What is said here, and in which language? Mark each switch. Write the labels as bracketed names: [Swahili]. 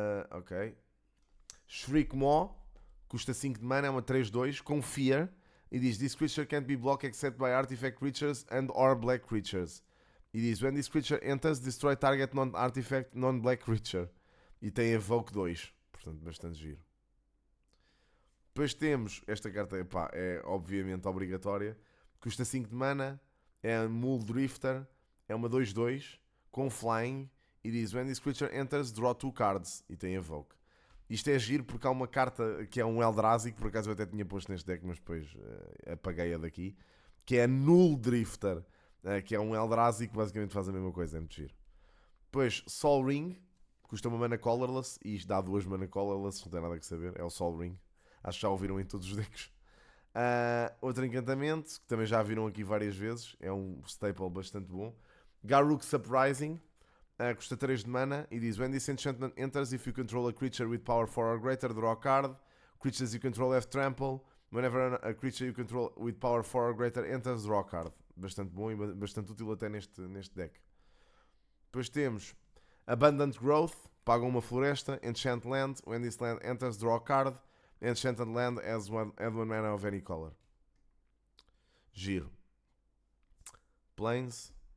[Portuguese] Ok. Shriek Maw. Custa 5 de mana, é uma 3/2 com Fear. E diz: [English] this creature can't be blocked except by artifact creatures and or black creatures. [Portuguese] E diz: [English] when this creature enters, destroy target non-artifact non-black creature. [Portuguese] E tem Evoke 2. Portanto, bastante giro. Depois temos, esta carta é obviamente obrigatória, custa 5 de mana, é a Muldrifter, é uma 2/2 com Flying e diz: [English] when this creature enters, draw 2 cards [Portuguese] e tem Evoke. Isto é giro porque há uma carta que é um Eldrazi, que por acaso eu até tinha posto neste deck, mas depois apaguei-a daqui, que é a Nuldrifter, que é um Eldrazi que basicamente faz a mesma coisa, é muito giro. Depois Sol Ring, custa uma mana colorless e isto dá 2 mana colorless, não tem nada que saber, é o Sol Ring. Acho que já ouviram em todos os decks. Outro encantamento, que também já viram aqui várias vezes. É um staple bastante bom. Garruk's Uprising. Custa 3 de mana. E diz: [English] when this enchantment enters, if you control a creature with power 4 or greater, draw a card. Creatures you control have trample. Whenever a creature you control with power 4 or greater enters, draw a card. [Portuguese] Bastante bom e bastante útil até neste deck. Depois temos Abundant Growth, paga uma floresta. [English] Enchant Land, when this land enters, draw a card. Enchanted Land add one mana of any color. Giro. Plains.